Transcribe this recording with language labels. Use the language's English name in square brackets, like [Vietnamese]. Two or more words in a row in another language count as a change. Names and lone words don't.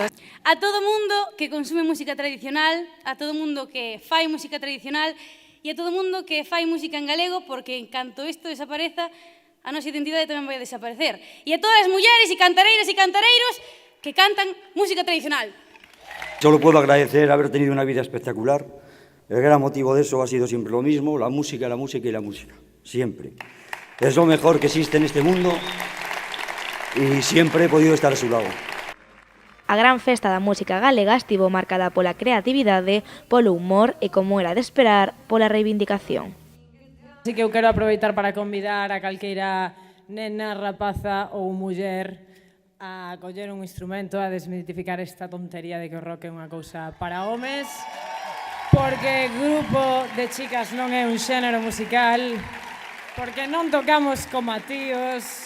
[Galician] A todo mundo que consume música tradicional, a todo mundo que fai música tradicional e a todo mundo que fai música en galego, porque en canto isto desapareza, a nosa identidade tamén vai desaparecer. E a todas as mulleres e cantareiras e cantareiros que cantan música tradicional. [Spanish] Solo puedo agradecer haber tenido una vida espectacular. El gran motivo de eso ha sido siempre lo mismo, la música, la música y la música. Siempre. Es lo mejor que existe en este mundo y siempre he podido estar a su lado. [Galician] A gran festa da música galega estivo marcada pola creatividade, polo humor e, como era de esperar, pola reivindicación. Así que eu quero aproveitar para convidar a calqueira nena, rapaza ou muller a coller un instrumento, a desmitificar esta tontería de que o rock é unha cousa para homes, porque grupo de chicas non é un xénero musical, porque non tocamos como a tíos,